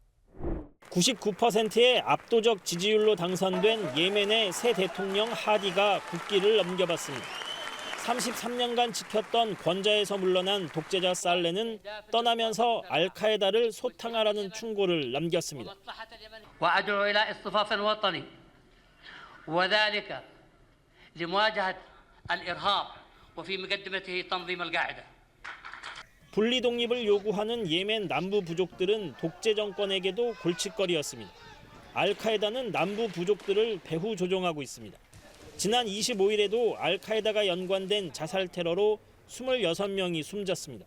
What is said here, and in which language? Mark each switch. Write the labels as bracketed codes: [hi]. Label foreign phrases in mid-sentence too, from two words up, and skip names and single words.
[ko] 99%의 압도적 지지율로 당선된 예멘의 새 대통령 하디가 국기를 넘겨봤습니다. 33년간 지켰던 권좌에서 물러난 독재자 살레는 떠나면서 알카에다를 소탕하라는 충고를 남겼습니다. [ar] وأدعو إلى اصطفاف وطني وذلك لمواجهة الإرهاب وفي مقدمته تنظيم القاعدة. [ko] 분리 독립을 요구하는 예멘 남부 부족들은 독재 정권에게도 골칫거리였습니다. 알카에다는 남부 부족들을 배후 조종하고 있습니다. 지난 25일에도 알카에다가 연관된 자살 테러로 26명이 숨졌습니다.